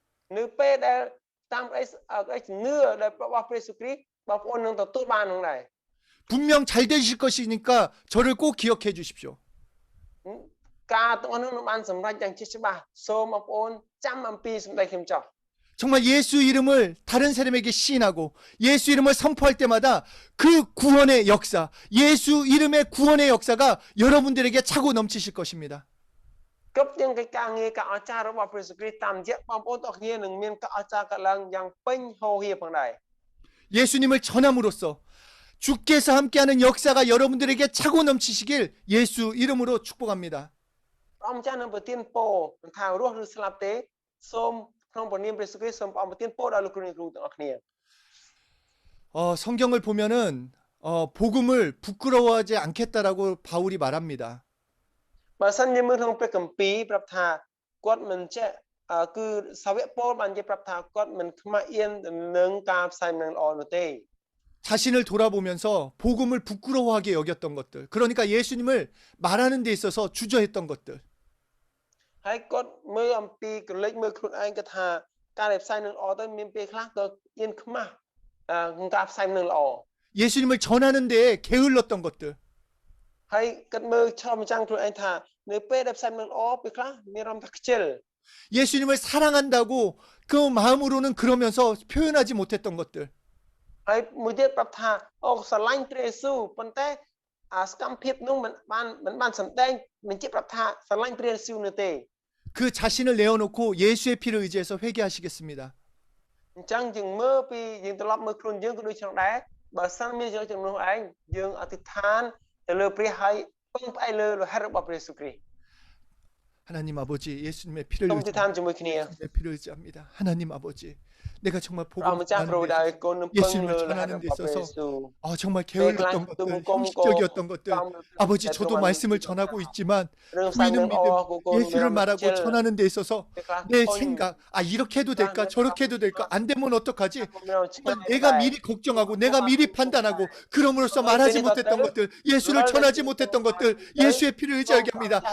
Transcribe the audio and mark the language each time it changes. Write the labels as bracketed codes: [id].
[km] នៅពេលដែលតាមអីជំនឿដែលរបស់ព្រះយេស៊ូវគ្រីស្ទបងប្អូននឹងទទួលបាននឹងដែរ [ko] 분명 잘 되실 것이니까 저를 꼭 기억해 주십시오. [km] ការទាំងអស់នោះនឹងបានសម្រេចយ៉ាងជាច្បាស់សូមបងប្អូនចាំអំពីសម្ដីខ្ញុំចោះ [ko] 정말 예수 이름을 다른 사람에게 시인하고 예수 이름을 선포할 때마다 그 구원의 역사, 예수 이름의 구원의 역사가 여러분들에게 차고 넘치실 것입니다. [km] គ្រប់ទាំងការងារការអស្ចារ្យរបស់ព្រះយេស៊ូវគ្រីស្ទតាមរយៈបងប្អូនទាំងគ្នានឹងមានការអស្ចារ្យកើតឡើងយ៉ាងពេញហូរហៀផងដែរ [ko] 예수님을 전함으로써 주께서 함께하는 역사가 여러분들에게 차고 넘치시길 예수 이름으로 축복합니다. [km] ព្រះអង្គម្ចាស់នឹងប្រទានពរមិនថារស់ឬស្លាប់ទេសូមក្នុងព្រះនាមព្រះយេស៊ូវគ្រីស្ទសូមព្រះអង្គប្រទានពរដល់លោកគ្រូអ្នកគ្រូទាំងអស់គ្នា [ko] 성경을 보면은 복음을 부끄러워하지 않겠다라고 바울이 말합니다. [km] បើសិនជាមើលក្នុងព្រះគម្ពីរប្រាប់ថាគាត់មិនចេះគឺសាវកប៉ូលបាននិយាយប្រាប់ថាគាត់មិនខ្មាស់អៀននឹងការផ្សាយដំណឹងល្អនោះទេ [ko] 자신을 돌아보면서 복음을 부끄러워하게 여겼던 것들, 그러니까 예수님을 말하는 데 있어서 주저했던 것들. [km] ហើយគាត់មើលអំពីក្រឡេកមើលខ្លួនឯងគាត់ថាការដែលផ្សាយនឹងល្អទៅមានពេលខ្លះក៏អៀនខ្មាស់ក្នុងការផ្សាយនឹងល្អ [ko] 예수님을 전하는 데에 게을렀던 것들. [km] ហើយគាត់មើលឆ្លងចាំងខ្លួនឯងថានៅពេលដែលផ្សាយនឹងល្អពេលខ្លះមានអារម្មណ៍ថាខ្ជិល [ko] 예수님을 사랑한다고 그 마음으로는 그러면서 표현하지 못했던 것들. [km] ហើយមួយទៀតប្រាប់ថាស្រឡាញ់ព្រះយេស៊ូវប៉ុន្តែសកម្មភាពនោះមិនបានសម្ដែងមិនជាប្រាប់ថាស្រឡាញ់ព្រះយេស៊ូវនោះទេ [ko] 그 자신을 내어놓고 예수의 피를 의지해서 회개하시겠습니다. [km] អញ្ចឹងយើងមើលពីយើងត្រឡប់មើលខ្លួនយើងក៏ដូចចឹងដែរបើសិនមានយើងចំនួនឯងយើងអធិដ្ឋានទៅលើព្រះហើយពឹងផ្អែកលើហេតុរបស់ព្រះយេស៊ូវគ្រីស្ទ [ko] 하나님 아버지 예수님의 피를 [km] សូមអធិដ្ឋានជាមួយគ្នា [ko] 예수님의 피를 의지합니다. 하나님 아버지 내가 정말 [km] ព្រះម្ចាស់ប្រោដែលកូននឹងពឹងលើហេតុរបស់ព្រះយេស៊ូវ [ko] 정말 게을렀던 것들, 형식적이었던 것들, 아버지 저도 말씀을 전하고 있지만 보이는 믿음, 예수를 말하고 전하는 데 있어서 내 생각, 이렇게 해도 될까, 저렇게 해도 될까, 안 되면 어떡하지? 내가 미리 걱정하고, 내가 미리 판단하고, 그럼으로써 말하지 못했던 것들, 예수를 전하지 못했던 것들, 예수의 피를 의지하게 합니다.